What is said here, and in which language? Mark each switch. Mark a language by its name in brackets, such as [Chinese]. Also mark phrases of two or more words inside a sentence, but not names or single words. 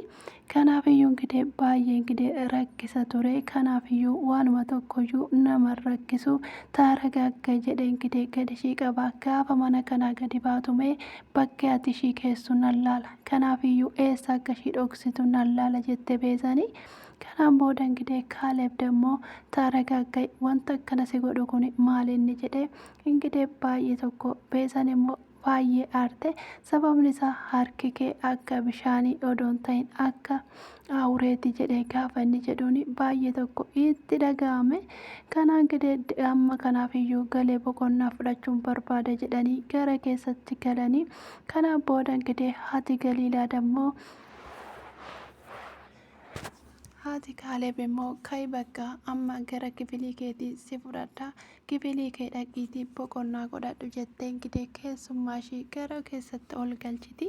[Oromo] Kanaafiyyuu ingidee baay'ee ingidee rakkisa ture. Kanaafiyyuu waanuma tokkoyyuu nama rakkisu taragaaggaa jedhee ingidee gadi ishii qaba. Gaafa mana kanaa gadi baatu mee bakka ati ishii keessu nan laala. Kanaafiyyuu eessa akka ishii dhoksitu nan laala jettee beesanii. Kanaan booda [Amharic] እንግዲህ ካሌብ ደግሞ ተረጋጋይ [Oromo] wanta akkana si godhu kun maal inni jedhee እንግዲህ baay'ee tokko beesan immoo baay'ee aarte sababni isaa harki kee akka bishaanii odoon ta'in akka awureeti jedhee gaafa inni jedhuun baay'ee tokko itti dhaga'ame. Kana እንግዲህ amma kanaafiyyuu galee boqonnaa fudhachuun barbaada jedhanii gara keessatti galanii kanaan booda እንግዲህ haati Galiilaa ደግሞ haati Kaaleeb immoo ka'ii bakka amma gara kifilii keetii si fudhadhaa kifilii kee dhaqiitii boqonnaa godhadhu jettee እንግዲህ keessummaa ishii gara keessatti ol galchiti.